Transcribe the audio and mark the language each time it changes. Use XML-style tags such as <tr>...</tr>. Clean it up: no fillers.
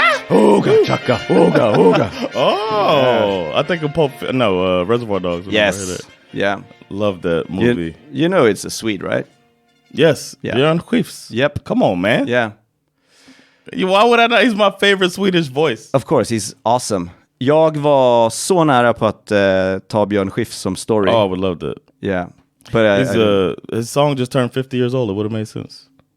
<en>Ooga chaka, ooga, ooga. I think of Reservoir Dogs. Yes. Yeah. Love that movie. You know it's a Swede, right? Yes. Yeah. Björn Skifs. Yep. Come on, man. Yeah. Why would I not? He's my favorite Swedish voice. Of course, he's awesome.</en> <sv>Jag var så nära på att ta Björn Skifs som story.</sv> <en>Oh, I would love that. Yeah. But his song just turned 50 years old. It would have made sense.</en>